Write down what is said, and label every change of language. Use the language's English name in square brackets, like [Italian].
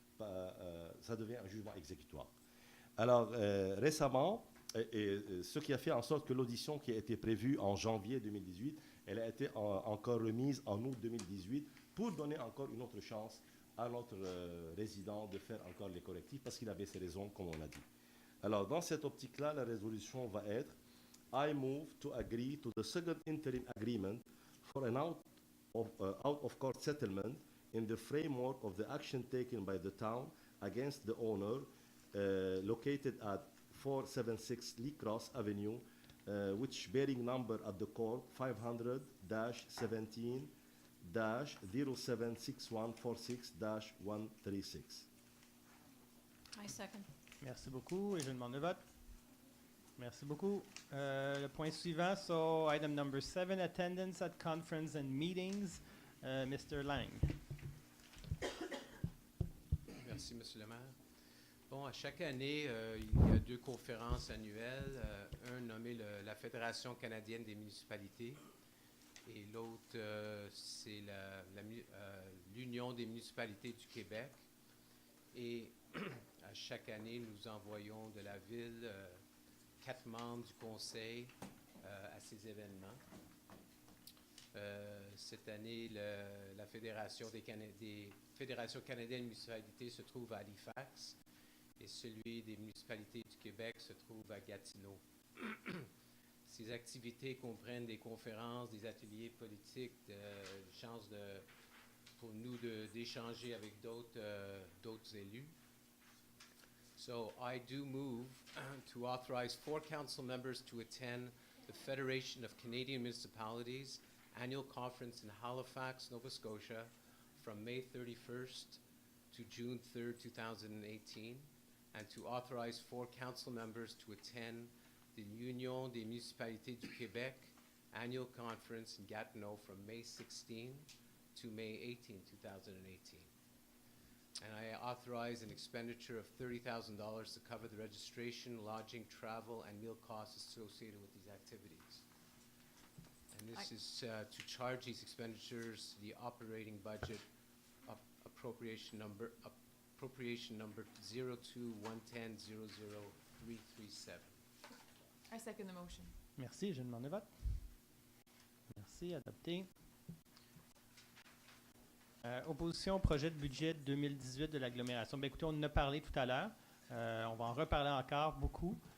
[French] Ça devient un jugement exécutoire. Alors, récemment, ce qui a fait en sorte que l'audition qui a été prévue en janvier 2018 Elle a été encore remise en août 2018 pour donner encore une autre chance à notre résident de faire encore les correctifs parce qu'il avait ses raisons, comme on a dit. Alors, dans cette optique-là, la résolution va être [English] I move to agree to the second interim agreement for an out-of-court settlement in the framework of the action taken by the town against the owner located at 476 Lee Cross Avenue, which bearing number at the court 500-17-076146-136. I second. [French] Merci beaucoup et je demande le vote. Merci beaucoup. Le point suivant, [English] so item number 7, attendance at conference and meetings. Mr. Lang. [French] Merci, Monsieur le maire. Bon, à chaque année, il y a 2 conférences annuelles. Un nommé la Fédération canadienne des municipalités et l'autre, c'est l'Union des municipalités du Québec. Et à chaque année, nous envoyons de la ville 4 membres du conseil à ces événements. Cette année, la Fédération des Fédérations canadiennes de municipalités se trouve à Halifax et celui des municipalités du Québec se trouve à Gatineau. Ces activités comprennent des conférences, des ateliers politiques, des chances pour nous d'échanger avec d'autres élus. [English] So I do move to authorize 4 council members to attend the Federation of Canadian Municipalities annual conference in Halifax, Nova Scotia from May 31st to June 3rd, 2018, and to authorize 4 council members to attend the Union des municipalités du Québec annual conference in Gatineau from May 16 to May 18, 2018. And I authorize an expenditure of $30,000 to cover the registration, lodging, travel, and meal costs associated with these activities. And this is to charge these expenditures the operating budget appropriation number 02-110-00-337. I second the motion. [French] Merci, je demande le vote. Merci, adopté. Opposition au projet de budget 2018 de l'agglomération. Bien, écoutez, on en a parlé tout à l'heure. On va en reparler encore beaucoup.